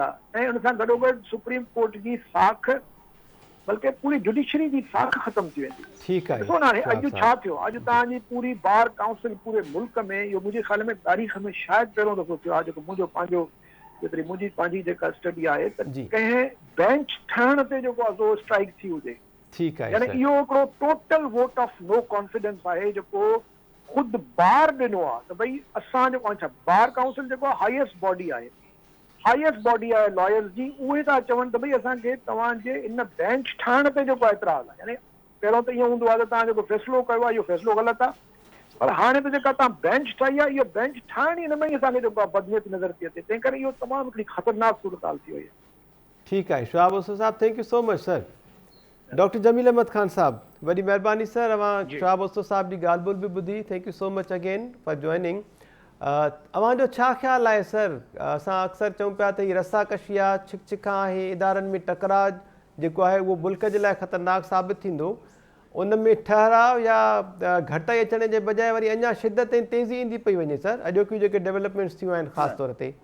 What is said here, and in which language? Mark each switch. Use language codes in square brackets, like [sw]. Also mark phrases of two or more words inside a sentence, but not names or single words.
[sd] ऐं उन सां गॾोगॾु सुप्रीम कोर्ट जी साख, बल्कि पूरी जुडिशरी जी साख ख़तमु थी वेंदी। ठीकु आहे। ॾिसो न हाणे अॼु छा थियो, अॼु तव्हांजी पूरी बार काउंसिल पूरे मुल्क में, इहो मुंहिंजे ख़्याल में तारीख़ में शायदि पहिरियों दफ़ो थियो आहे, जेको मुंहिंजो पंहिंजो जेतिरी मुंहिंजी पंहिंजी जेका स्टडी आहे, त कंहिं बेंच ठहण ते जेको आहे सो स्ट्राइक थी हुजे। ठीकु आहे। यानी इहो हिकिड़ो [en] total vote of no confidence [sd] आहे जेको ख़ुदि बार ॾिनो आहे त भई असां जेको आहे, बार काउंसिल जेको आहे [en] highest body [sd] आहे, लॉयर्स जी, उहे था चवनि त भई असांखे तव्हांजे इन बेंच ठहण ते जेको एतिराज़ आहे। यानी पहिरियों त ईअं हूंदो आहे त तव्हां जेको फ़ैसिलो कयो आहे इहो फ़ैसिलो ग़लति आहे, पर हाणे त जेका तव्हां बेंच ठाही आहे, इहो बेंच ठाहिण ई हिन में ई असांखे जेको आहे बदनीयत नज़र थी अचे, तंहिं करे इहो तमामु हिकिड़ी ख़तरनाक सूरत हाल थी वई आहे। ठीकु आहे शुआब ओसो साहब, [en] thank you so much sir. [sd] डॉक्टर जमील अहमद ख़ान साहब, वॾी महिरबानी सर, अवां शुआब ओसो साहब जी ॻाल्हि ॿोल बि ॿुधी, [en] thank you so much again for joining. [sd] अवांजो छा ख़्यालु आहे सर? असां अक्सर चऊं पिया त हीअ रस्साकशी आहे, छिकछिका आहे, इदारनि में टकराव जेको आहे उहो मुल्क जे लाइ ख़तरनाक साबित थींदो, उन में ठहराव या घटाई अचण जे बजाए वरी अञा शिदत ऐं तेज़ी ईंदी पई वञे सर, अॼोकियूं जेके डेवलपमेंट्स थियूं आहिनि ख़ासि तौर ते?